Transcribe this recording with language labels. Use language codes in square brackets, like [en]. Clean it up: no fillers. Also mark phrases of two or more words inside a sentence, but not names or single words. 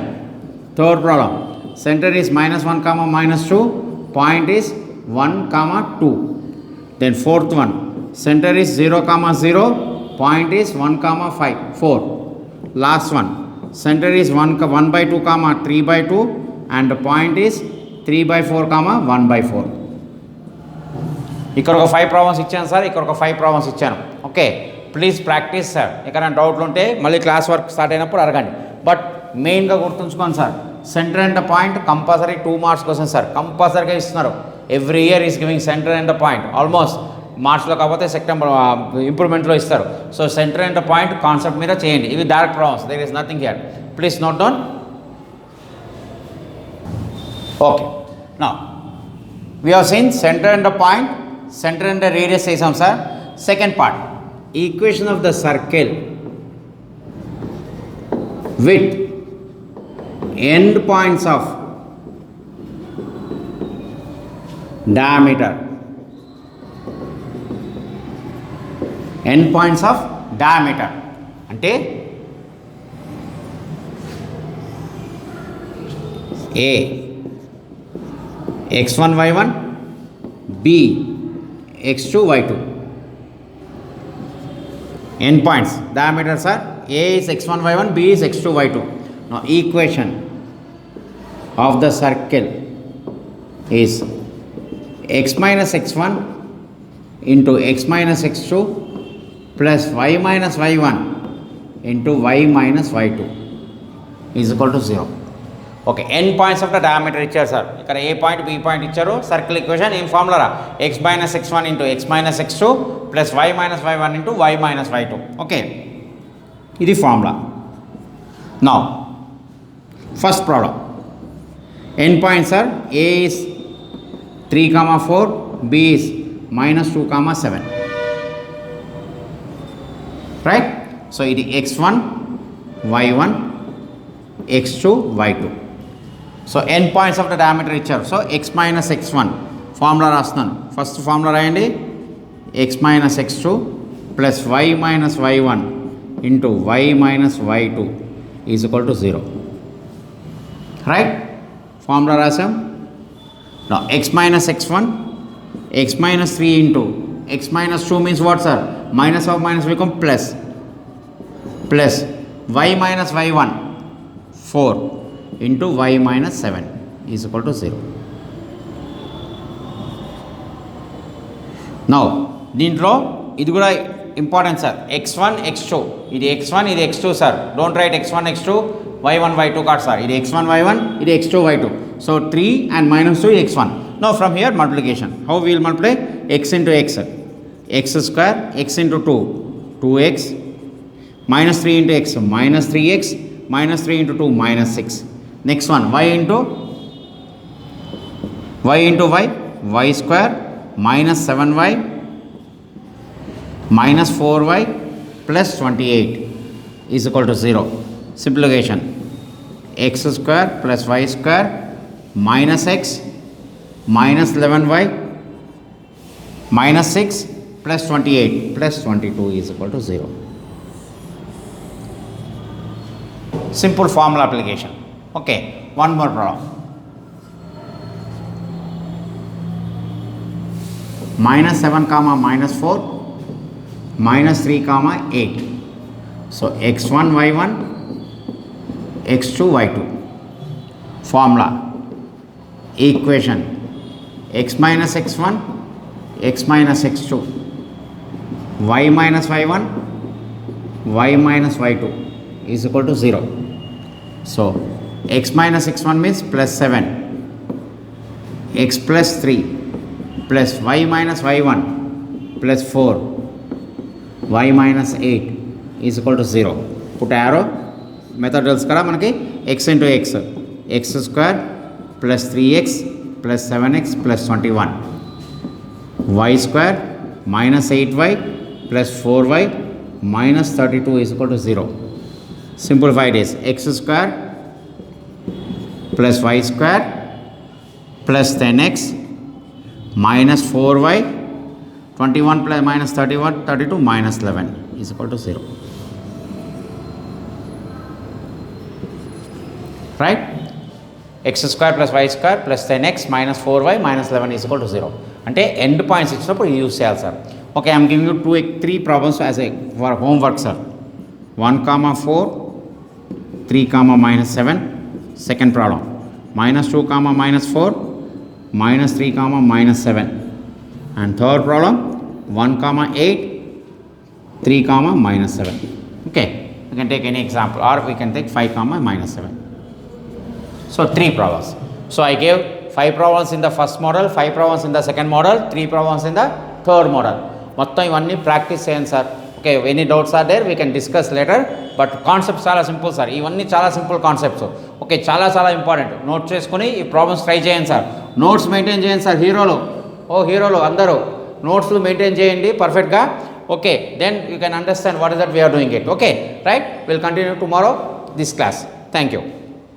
[en] Third problem, center is -1, -2, point is 1, 2. Then fourth one, center is 0, 0, point is 1, 5, 4. Last one, center is 1/2, 3/2 and point is 3/4, 1/4. [te] ఇక్కడ ఒక 5 ప్రాబ్లమ్స్ ఇచ్చాను సార్, ఇక్కడ ఒక 5 ప్రాబ్లమ్స్ ఇచ్చాను. [en] okay, please practice sir. [te] ఎక్కడైనా డౌట్లు ఉంటే మళ్ళీ [en] class work start [te] అయినప్పుడు అడగండి. బట్ మెయిన్గా గుర్తుంచుకోండి సార్, [en] center and point compulsory 2 marks [te] కోసం సార్ కంపల్సరీగా ఇస్తున్నారు. [en] every year is giving center and point. [te] ఆల్మోస్ట్ మార్చ్లో కాకపోతే [en] September improvementలో [te] ఇస్తారు. [en] so center and point concept [te] మీద చేయండి. ఇవి [en] direct problems, there is nothing here. please note down. okay, now we have seen center and the point, center and the radius చేసాం సార్. second part, equation of the circle with end points of diameter. end points of diameter అంటే A x1 y1, b x2 y2. End points diameters are A is x1 y1, b is x2 y2. Now equation of the circle is x minus x1 into x minus x2 plus y minus y1 into y minus y2 is equal to 0. okay, end points of the diameter [te] ఇచ్చారు సార్. ఇక్కడ [en] A point B point [te] ఇచ్చారు. [en] circle equation [te] ఏం ఫార్ములా రా, [en] x minus x1 into x minus x2 plus y minus y1 into y minus y2. ఓకే, ఇది ఫార్ములా. now first problem, end points are A is 3, 4, b is -2, 7. right. so [te] ఇది x1 y1 x2 y2. [en] so end points of the diameter [te] ఇచ్చారు. [en] so x minus x1 formula రాస్తున్నాను. first formula రాయండి, x minus x2 plus y minus y1 into y minus y2 is equal to 0. Right? Formula rasam. Now x minus x1, x minus 3 into x minus 2 means what, sir? Minus of minus become plus y minus y1 4 into y minus 7 is equal to 0. [te] Now దీంట్లో ఇది కూడా [en] important sir. [te] x1 x2 ఇది x1 ఇది x2 సార్. [en] don't write [te] x1 x2 y1 y2 కాదు సార్. ఇది x1 y1 ఇది x2 y2. సో [en] 3 and minus 2 x1. Now from here multiplication. How we will multiply? X into x. X square x into 2 2x minus 3 into x minus 3x minus 3 into 2 minus 6. Next one y into y square minus 7y minus 4y plus 28 is equal to 0. Simplification. X square plus y square minus x minus 11y minus 6 plus 28 plus 22 is equal to 0. Simple formula application. Okay, one more problem. Minus 7 comma minus 4 minus 3 comma 8. So x1 y1 x2 y2. Formula equation x minus x1 x minus x2 y minus y1 y minus y2 is equal to 0. So x minus x1 means plus 7 x plus 3 plus y minus y1 plus 4 y minus 8 is equal to 0. Put arrow. Method tells [te] కదా మనకి [en] x into x square plus 3x plus 7x plus 21 y square minus 8y plus 4y minus 32 is equal to 0. Simplified is x square plus y square plus 10x minus 4y 21 plus minus 32 minus 11 is equal to 0. Right? X square plus y square plus 10x minus 4y minus 11 is equal to 0. [te] అంటే [en] end points [te] ఇచ్చినప్పుడు యూజ్ చేయాలి సార్. [en] okay, I'm giving you 3 problems as a homework sir. 1 comma 4 3 comma minus 7 second problem. Minus 2 comma minus 4 minus 3 comma minus 7 and third problem 1 comma 8 3 comma minus 7. Okay, you can take any example or we can take 5 comma minus 7. So 3 problems. So I gave 5 problems in the first model, 5 problems in the second model, 3 problems in the third model. [te] మొత్తం ఇవన్నీ ప్రాక్టీస్ చేయండి సార్. [en] okay, any doubts are there we can discuss later. but concepts [te] చాలా సింపుల్ సార్. ఇవన్నీ చాలా [en] simple concepts. [te] ఓకే, చాలా చాలా ఇంపార్టెంట్. నోట్ చేసుకొని ఈ [en] problems try [te] చేయండి సార్. [en] notes maintain [te] చేయండి సార్. హీరోలు అందరూ [en] notesలు maintain [te] చేయండి పర్ఫెక్ట్గా. ఓకే, [en] then you can understand what is that we're doing it. okay, right, will continue tomorrow this class. thank you.